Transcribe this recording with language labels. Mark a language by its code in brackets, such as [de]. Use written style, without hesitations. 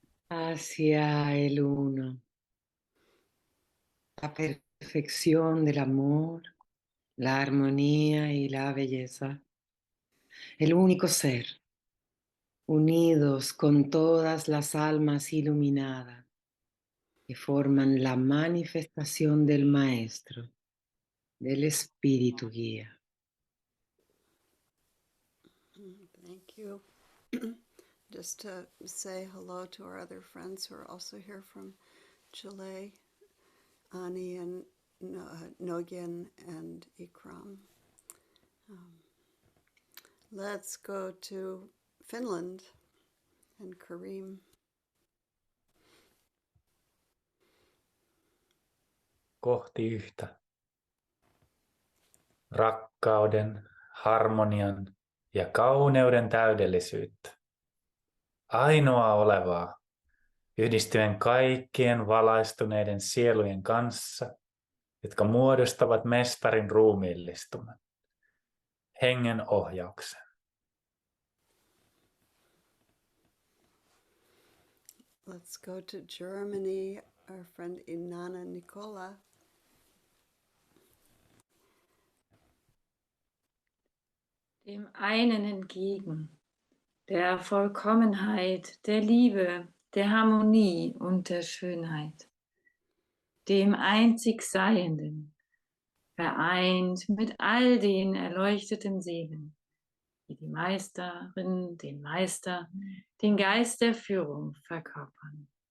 [es] Hacia el uno, la perfección del amor, la armonía y la belleza, el único ser, unidos con todas las almas iluminadas que forman la manifestación del Maestro, del Espíritu Guía. [en] Thank you. Just to say hello to our other friends who are also here from Chile, Ani and Nogin and Ikram. Let's go to Finland and Kareem. [fi] Kohti yhtä. Rakkauden, harmonian ja kauneuden täydellisyyttä. Ainoa olevaa, yhdistyen kaikkien valaistuneiden sielujen kanssa, jotka muodostavat mestarin ruumiillistuman, hengen ohjauksen. [en] Let's go to Germany, our friend Inanna Nicola. [de] Dem einen entgegen, der Vollkommenheit, der Liebe, der Harmonie und der Schönheit, dem einzig Seienden, vereint mit all den erleuchteten Seelen, die die Meisterin, den Meister, den Geist der Führung verkörpern.